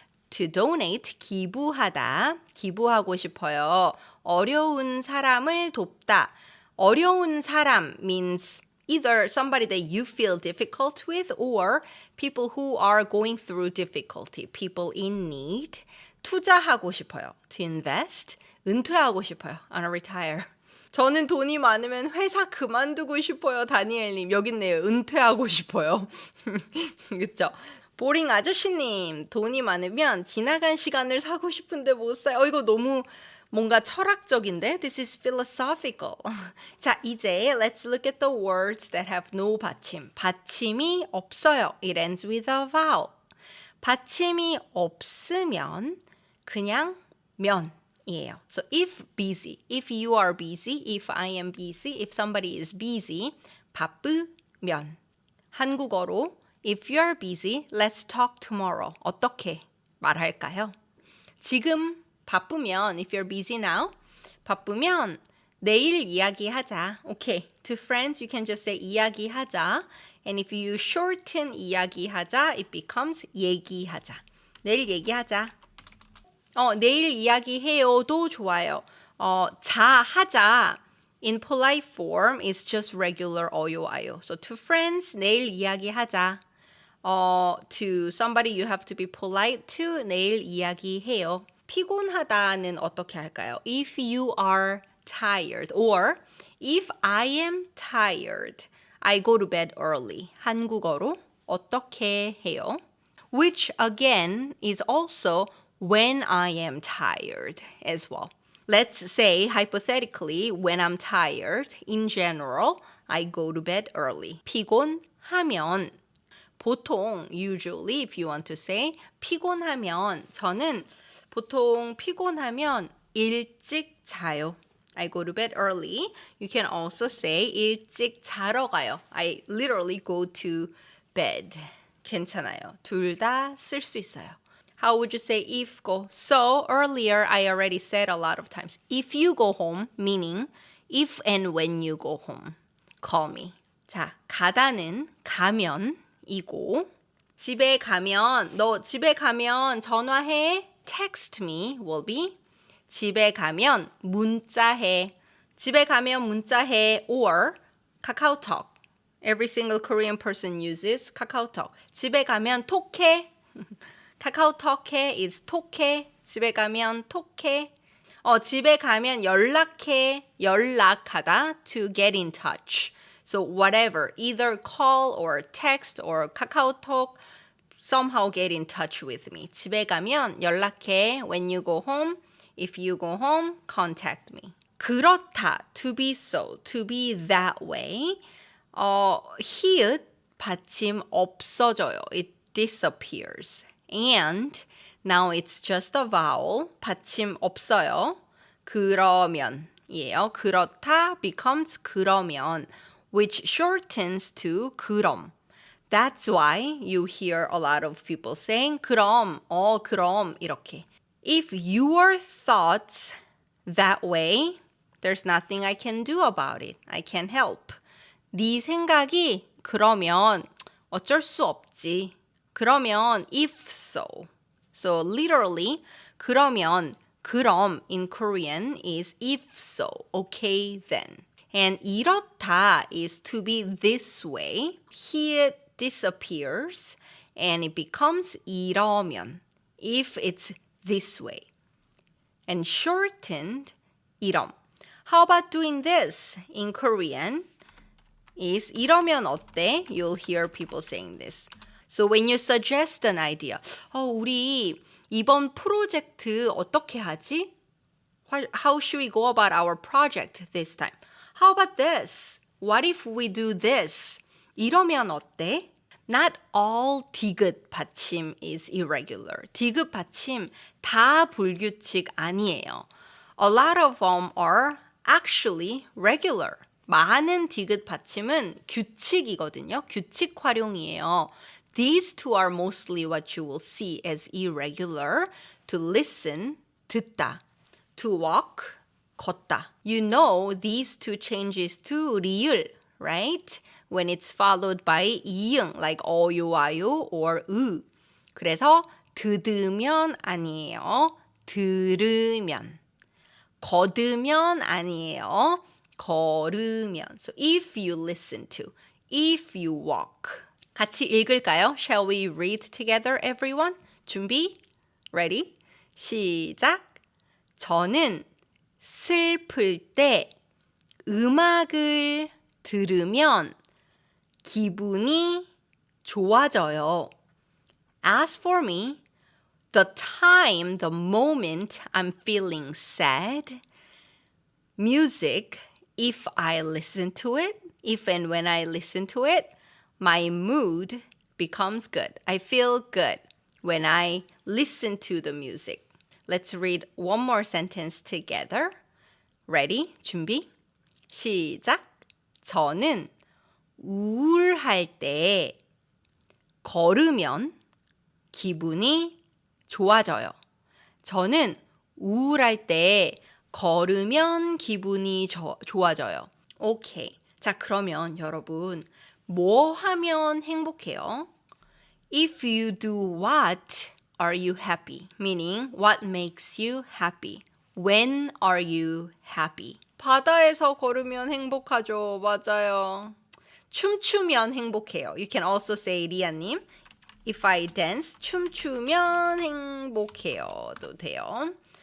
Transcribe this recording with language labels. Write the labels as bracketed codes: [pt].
[en] To donate, [ko] 기부하다, 기부하고 싶어요. 어려운 사람을 돕다. [en] 어려운 사람 means either somebody that you feel difficult with or people who are going through difficulty, people in need. [ko] 투자하고 싶어요. [en] To invest. [ko] 은퇴하고 싶어요. [en] I wanna retire. [ko] 저는 돈이 많으면 회사 그만두고 싶어요. 다니엘님. 여기 있네요. 은퇴하고 싶어요. 그렇죠? 보링 아저씨님. 돈이 많으면 지나간 시간을 사고 싶은데 못 사요. 이거 너무 뭔가 철학적인데? [en] This is philosophical. [ko] 자, 이제 [en] let's look at the words that have no 받침. [ko] 받침이 없어요. [en] It ends with a vowel. [ko] 받침이 없으면 그냥 면이에요. [en] So if busy, if you are busy, if I am busy, if somebody is busy, [ko] 바쁘면. [en] 한국어로 if you are busy, let's talk tomorrow. [ko] 어떻게 말할까요? 지금 바쁘면, [en] if you're busy now, [ko] 바쁘면 내일 이야기하자. [en] Okay, to friends you can just say [ko] 이야기하자. [en] And if you shorten 이야기하자, it becomes [ko] 얘기하자. 내일 얘기하자. 내일 이야기해요도 좋아요. [en] 하자 in polite form is just regular [ko] 어요아요. [en] So to friends, [ko] 내일 이야기하자. [en] To somebody you have to be polite to, [ko] 내일 이야기해요. 피곤하다는 어떻게 할까요? [en] If you are tired or if I am tired, I go to bed early. [ko] 한국어로 어떻게 해요? [en] Which again is also when I am tired as well. Let's say hypothetically when I'm tired, in general, I go to bed early. [ko] 피곤하면 보통 [en] usually if you want to say [ko] 피곤하면 저는 보통 피곤하면 일찍 자요. [en] I go to bed early. You can also say [ko] 일찍 자러 가요. [en] I literally go to bed. [ko] 괜찮아요. 둘 다 쓸 수 있어요. [en] How would you say if go? So earlier I already said a lot of times. If you go home, meaning if and when you go home, call me. [ko] 자, 가다는 가면이고 집에 가면 너 집에 가면 전화해. [en] Text me will be [ko] 집에 가면 문자해. 집에 가면 문자해 [en] or [ko] 카카오톡. [en] Every single Korean person uses 카카오톡. [ko] 집에 가면 톡해. 카카오톡해 is 톡해. 집에 가면 톡해. 집에 가면 연락해. 연락하다 [en] to get in touch. So whatever, either call or text or 카카오톡, somehow get in touch with me. [ko] 집에 가면 연락해. [en] When you go home, if you go home, contact me. [ko] 그렇다, [en] to be so, to be that way. [ko] 히읗 받침 없어져요. [en] It disappears. And now it's just a vowel. [ko] 받침 없어요. 그러면이에요. 그렇다 [en] becomes [ko] 그러면, [en] which shortens to [ko] 그럼. [en] That's why you hear a lot of people saying [ko] 그럼, 그럼 이렇게. [en] If your thoughts that way, there's nothing I can do about it. I can't help. [ko] 네 생각이 그러면 어쩔 수 없지. 그러면 [en] if so. So literally [ko] 그러면 그럼 [en] in Korean is if so. Okay then. And [ko] 이렇다 [en] is to be this way. Here disappears and it becomes [ko] 이러면 [en] if it's this way. And shortened [ko] 이럼. [en] How about doing this in Korean? Is [ko] 이러면 어때? [en] You'll hear people saying this. So when you suggest an idea, [ko] 우리 이번 프로젝트 어떻게 하지? [en] How should we go about our project this time? How about this? What if we do this? [ko] 이러면 어때? [en] Not all 디귿 받침 is irregular. [ko] 디귿 받침 다 불규칙 아니에요. [en] A lot of them are actually regular. [ko] 많은 디귿 받침은 규칙이거든요. 규칙 활용이에요. [en] These two are mostly what you will see as irregular. To listen, [ko] 듣다. [en] To walk, [ko] 걷다. [en] You know these two changes to 리을, right? When it's followed by 이응, like [ko] 어유, 아유, [en] or 으. [ko] 그래서 듣으면 아니에요. 들으면. 걷으면 아니에요. 걸으면. [en] So if you listen to, if you walk. [ko] 같이 읽을까요? [en] Shall we read together, everyone? [ko] 준비? [en] Ready? [ko] 시작. 저는 슬플 때 음악을 들으면 기분이 좋아져요. [en] As for me, the time, the moment I'm feeling sad, music, if I listen to it, if and when I listen to it, my mood becomes good. I feel good when I listen to the music. Let's read one more sentence together. Ready? [ko] 준비? 시작. 저는 우울할 때 걸으면 기분이 좋아져요. 저는 우울할 때 걸으면 기분이 좋아져요. [en] 오케이. [ko] 자, 그러면 여러분 뭐 하면 행복해요? [en] If you do what, are you happy? Meaning, what makes you happy? When are you happy? [ko] 바다에서 걸으면 행복하죠. 맞아요. 춤추면 행복해요. [en] You can also say, 리아님, if I dance, [ko] 춤추면 행복해요도 돼요.